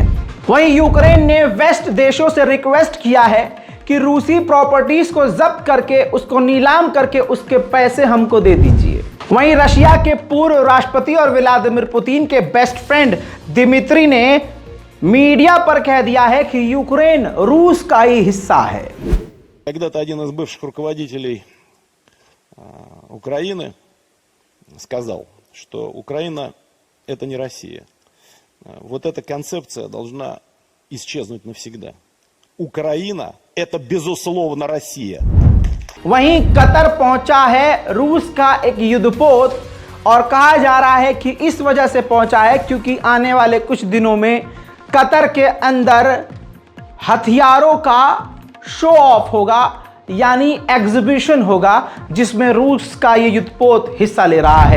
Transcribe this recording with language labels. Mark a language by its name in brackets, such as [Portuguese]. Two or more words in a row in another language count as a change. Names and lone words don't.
[Hindi] वहीं यूक्रेन ने वेस्ट देशों से रिक्वेस्ट किया है कि रूसी प्रॉपर्टीज को जब्त करके उसको नीलाम करके उसके पैसे हमको दे दीजिए। वहीं रशिया के पूर्व राष्ट्रपति और व्लादिमीर पुतिन के [English] best friend [Hindi] दिमित्री ने मीडिया पर कह दिया है कि यूक्रेन रूस का ही हिस्सा है। [Russian] Когда-то один из бывших руководителей Украины сказал, что Украина – это не Россия. Вот эта концепция должна исчезнуть навсегда. Украина – это безусловно Россия. [Hindi] वहीं कतर पहुंचा है रूस का एक युद्धपोत, और कहा जा रहा है कि इस वजह से पहुंचा है क्योंकि आने वाले कुछ दिनों में कतर के अंदर हथियारों का [English] show off [Hindi] होगा, यानी एग्जीबिशन होगा, जिसमें रूस का ये युद्धपोत हिस्सा ले रहा है।